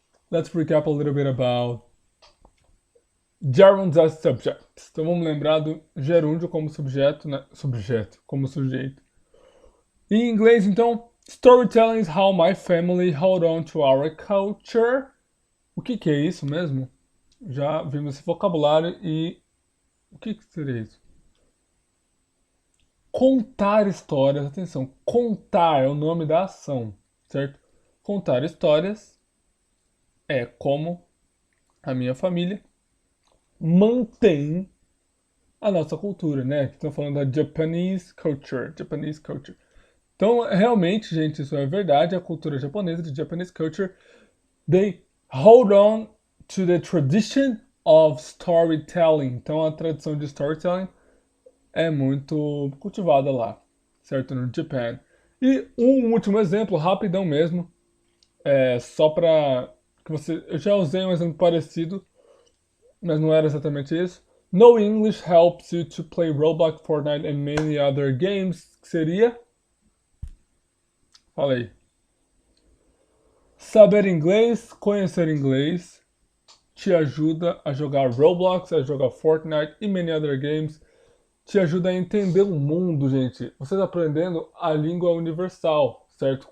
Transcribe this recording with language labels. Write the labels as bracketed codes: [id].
[en] Let's recap a little bit about gerunds as subjects. [pt] Então vamos lembrar do gerúndio como subjeto, né? Subjeto como sujeito. Em inglês, então, [en] storytelling is how my family hold on to our culture. [pt] O que é isso mesmo? Já vimos esse vocabulário e o que seria isso? Contar histórias, atenção, contar é o nome da ação, certo? Contar histórias é como a minha família mantém a nossa cultura, né? Estou falando da [en] Japanese culture, Japanese culture. [pt] Então, realmente, gente, isso é verdade, a cultura japonesa, de [en] Japanese culture, they hold on to the tradition of storytelling. [pt] Então, a tradição de storytelling é muito cultivada lá, certo? No Japan. E um último exemplo, rapidão mesmo, só para que você... Eu já usei um exemplo parecido, mas não era exatamente isso. [en] No English helps you to play Roblox, Fortnite and many other games. [pt] Que seria? Falei. Saber inglês, conhecer inglês, te ajuda a jogar Roblox, a jogar Fortnite e [en] many other games. [pt] Te ajuda a entender o mundo, gente. Vocês aprendendo a língua universal, certo?